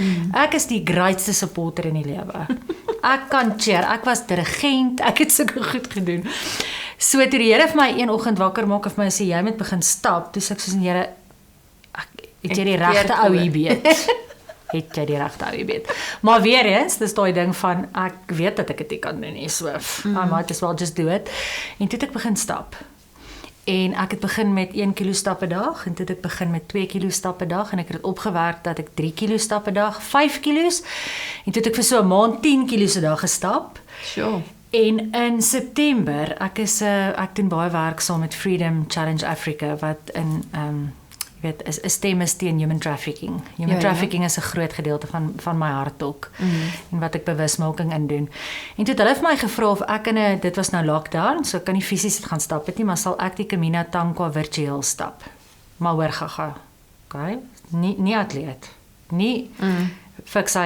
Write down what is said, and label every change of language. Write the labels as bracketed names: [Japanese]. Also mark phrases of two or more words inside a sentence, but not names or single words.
[Afrikaans] Ek is die greatste supporter in die lewe. Ek kan cheer, ek was dirigent, ek het sulke goed gedoen. So toe die Here vir my een oggend wakker maak en vir my sê jy moet begin stap, toe sê ek soos die Here, het jy die regte ou hier weet? Het jy die regte ou hier weet? Maar weer eens, dis daai ding van ek weet dat ek dit nie kan doen nie, [English] so I might as well just do it. [Afrikaans] En toe het ek begin stap. En ek het begin met 1 kilo stap 'n dag en toe het ek begin met 2 kilo stap 'n dag en ek het dit opgewerk dat ek 3 kilo stap 'n dag, 5 kilos en toe het ek vir so 'n maand 10 kilos 'n dag gestap. Sure. En in September, ek doen baie werk saam met Freedom Challenge Africa wat in jy weet, is 'n stem is teen [English] human trafficking. Human trafficking [Afrikaans] is 'n groot gedeelte van my hart ook. En wat ek bewusmaking in doen. En toe het hulle vir my gevra of ek dit was nou lockdown, so ek kan nie fisies gaan stap het nie, maar sal ek die Camino Tankwa virtueel stap. Maar hoor gaga. Okay? Nie atleet. Nie fiksheid.